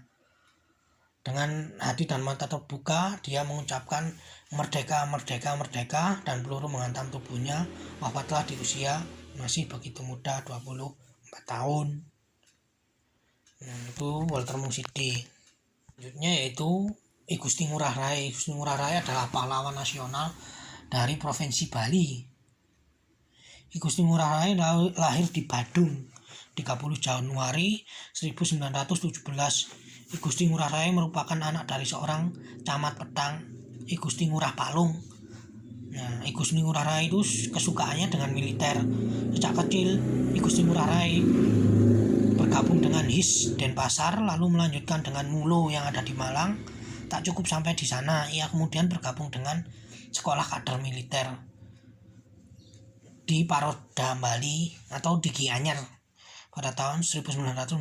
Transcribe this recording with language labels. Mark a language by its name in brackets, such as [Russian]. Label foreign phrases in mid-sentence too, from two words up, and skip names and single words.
[Indonesian] Dengan hati dan mata terbuka dia mengucapkan merdeka, merdeka, merdeka, dan peluru menghantam tubuhnya. Wafatlah di usia masih begitu muda, 24 tahun. Itu Walter Mungsidi. Selanjutnya yaitu I Gusti Ngurah Rai. I Gusti Ngurah Rai adalah pahlawan nasional dari Provinsi Bali. I Gusti Ngurah Rai lahir di Badung 30 Januari 1917. I Gusti Ngurah Rai merupakan anak dari seorang camat pedang, I Gusti Ngurah Palung. Nah, I Gusti Ngurah Rai itu kesukaannya dengan militer. Sejak kecil I Gusti Ngurah Rai bergabung dengan HIS Denpasar, lalu melanjutkan dengan Mulo yang ada di Malang. Tak cukup sampai di sana, ia kemudian bergabung dengan sekolah kader militer di Parodam Bali atau di Gianyar pada tahun 1940.